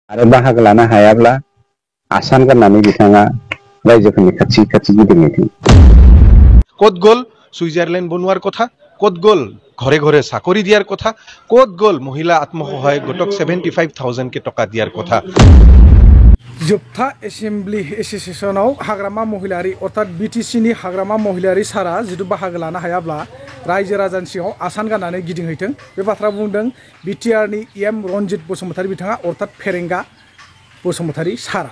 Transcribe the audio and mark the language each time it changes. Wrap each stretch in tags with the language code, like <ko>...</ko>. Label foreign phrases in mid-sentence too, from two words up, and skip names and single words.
<brx>आरो बाहागो लानो हायाब्ला आसान गाननानै बिथाङा रायजोफोरनि खाथि खाथि गिदिंहैथों।</brx> <as>কত গ'ল সুইজারল্যান্ড বনোৱাৰ কথা, কত গ'ল ঘৰে ঘৰে চাকৰি দিয়াৰ কথা, কত গ'ল মহিলা আত্মসহায়ক গোটক 75,000 টকা দিয়াৰ কথা।</as> <brx>जोबथा एसेम्बलि एसोसिएशनाव हाग्रामा महिलारि अर्थात बिटिसिनि हाग्रामा महिलारि सारा जिथु बाहागो लानो हायाब्ला रायजो राजानि सिगाङाव आसान गाननानै गिदिंहैथों बे बाथ्रा बुंदों बिटिआरनि एम रनजित बसुमतारी बिथाङा अर्थात फेरेंगा बसुमतारी सारा।</brx>